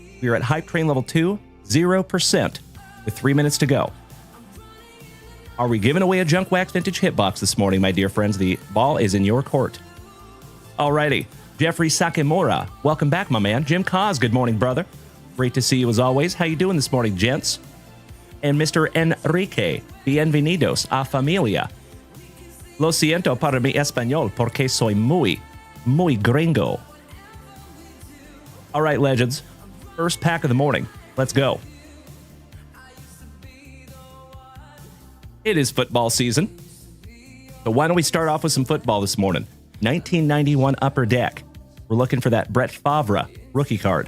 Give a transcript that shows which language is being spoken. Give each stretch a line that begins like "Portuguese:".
English: We are at Hype Train Level 2, 0%, with 3 minutes to go. Are we giving away a Junk Wax Vintage Hitbox this morning, my dear friends? The ball is in your court. Alrighty, Jeffrey Sakimura, welcome back, my man. Jim Cos, good morning, brother. Great to see you as always. How you doing this morning, gents? And Mr.
Spanish: Enrique, bienvenidos a familia. Lo siento para mi español porque soy muy gringo.
English: All right, legends. First pack of the morning. Let's go. It is football season. So why don't we start off with some football this morning? 1991 Upper Deck. We're looking for that Brett Favre rookie card.